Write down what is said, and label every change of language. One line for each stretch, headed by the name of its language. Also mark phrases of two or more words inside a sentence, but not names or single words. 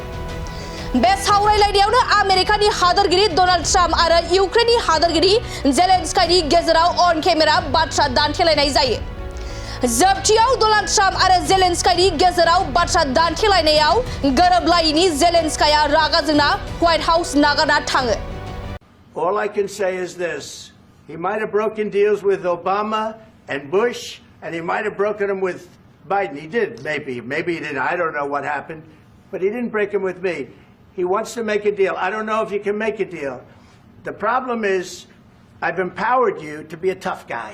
Bodo: बे सावरायलायनायावनो आमेरिकानि हादोरगिरि डनाल्ड ट्राम्प आरो इउक्रेननि हादोरगिरि जेलेन्स्काइनि गेजेराव अन केमेरा बाथ्रा दान्थेलायनाय जायो। जोबथियाव डनाल्ड ट्राम्प आरो जेलेन्स्काइनि गेजेराव बाथ्रा दान्थेलायनायाव गोरोबलायैनि जेलेन्स्काइआ रागा जोंना व्हाइट हाउस नागारना थाङो।
English: All I can say is this. He might have broken deals with Obama and Bush, and he might have broken them with Biden. He did, maybe. Maybe he didn't. I don't know what happened. But he didn't break them with me. He wants to make a deal. I don't know if you can make a deal. The problem is, I've empowered you to be a tough guy.